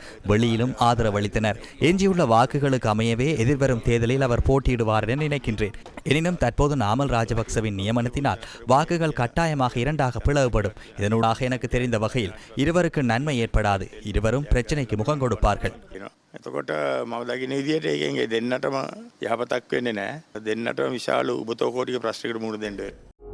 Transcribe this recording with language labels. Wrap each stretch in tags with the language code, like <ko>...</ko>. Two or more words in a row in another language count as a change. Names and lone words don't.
<ta>வெளியிலும் ஆதரவளித்தனர். எஞ்சியுள்ள வாக்குகளுக்கு அமையவே எதிர்வரும் தேர்தலில் அவர் போட்டியிடுவார் என நினைக்கின்றேன். எனினும் தற்போது நாமல் ராஜபக்சவின் நியமனத்தினால் வாக்குகள் கட்டாயமாக இரண்டாக பிளவுபடும். இதனூடாக எனக்கு தெரிந்த வகையில் இருவருக்கு நன்மை ஏற்படாது. இருவரும் பிரச்சனைக்கு முகம் கொடுப்பார்கள்.</ta> <si>එතකොට මම දකින විදිහට ඒකෙන් දෙන්නටම යහපතක් වෙන්නේ නැහැ. දෙන්නටම විශාල උබතෝකෝටික ප්‍රශ්නයකට මුහුණ දෙන්න</si>